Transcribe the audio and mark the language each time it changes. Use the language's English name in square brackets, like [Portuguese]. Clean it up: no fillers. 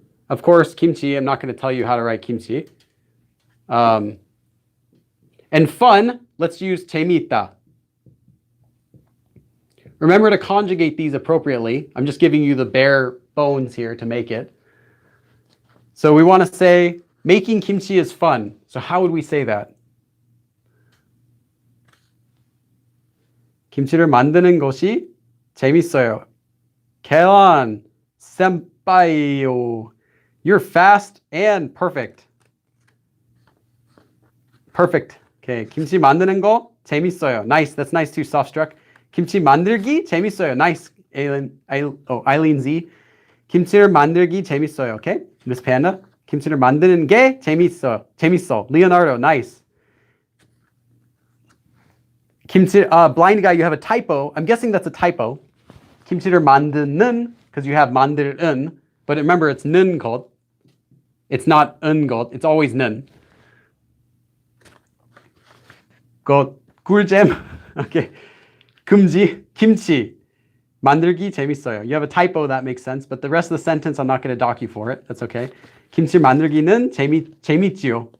[English] Of course, kimchi, I'm not going to tell you how to write kimchi. And fun, let's use 재미있다. Remember to conjugate these appropriately. I'm just giving you the bare bones here to make it. So we want to say, making kimchi is fun. So how would we say that? [Korean] 김치를 만드는 것이 재밌어요. [English] 계란, senpaio. You're fast and perfect. Perfect. [Korean] Okay, 김치 만드는 거 재밌어요. [English] Nice. That's nice too. Soft struck. [Korean] 김치 만들기 재밌어요. [English] Nice. Eileen Z. [Korean] 김치를 만들기 재밌어요. [English] Okay, Miss Panda. [Korean] 김치를 만드는 게 재밌어. [English] Leonardo. Nice. 김치. Blind guy. You have a typo. I'm guessing that's a typo. [Korean] 김치를 만드는 [English] because you have 만들은, but remember it's 는 것. It's not 은 것. It's always 는. [Korean] 꿀잼. Okay. 김치. 만들기 재밌어요. [English] You have a typo, that makes sense, but the rest of the sentence, I'm not going to dock you for it. That's okay. [Korean] 김치 만들기는 재밌지요.